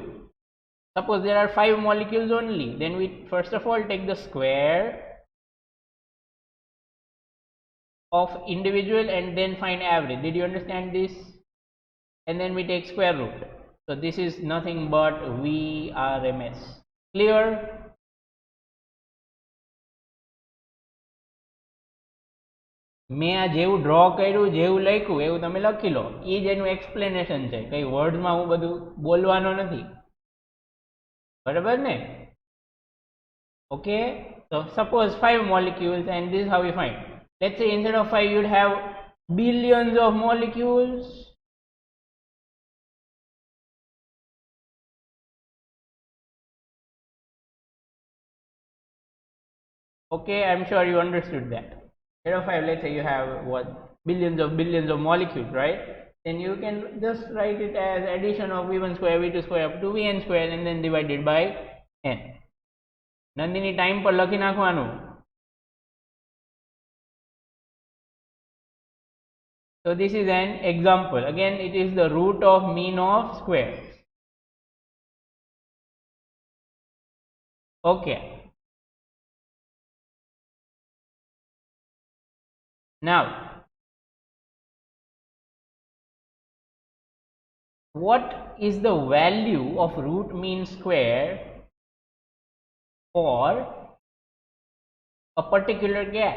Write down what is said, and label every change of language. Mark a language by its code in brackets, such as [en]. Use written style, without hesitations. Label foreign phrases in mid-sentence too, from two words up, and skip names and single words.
[en] Suppose there are 5 molecules only, then we first of all take the square of individual and then find average. Did you understand this? And then we take square root. So this is nothing but VRMS. Clear? [gu] મેં આ જેવું ડ્રો કર્યું, જેવું લખ્યું એવું તમે લખી લો. એ જ એનું એક્સપ્લેનેશન છે, કઈ વર્ડ્સમાં હું બધું બોલવાનો નથી, બરાબર ને? [en] Okay, so suppose 5 molecules, and this is how we find. Let's say instead of 5 you'd have billions of molecules. Okay, I'm sure you understood that. Instead of 5, let's say you have what, billions of molecules, right? then you can just write it as addition of v1 square v2 square up to vn square and then divided by n. [gu] નંદિની ટાઈમ પર લખી નાખવાનું. [en] So this is an example. Again, it is the root of mean of squares. Okay. Now, what is the value of root mean square for a particular gas?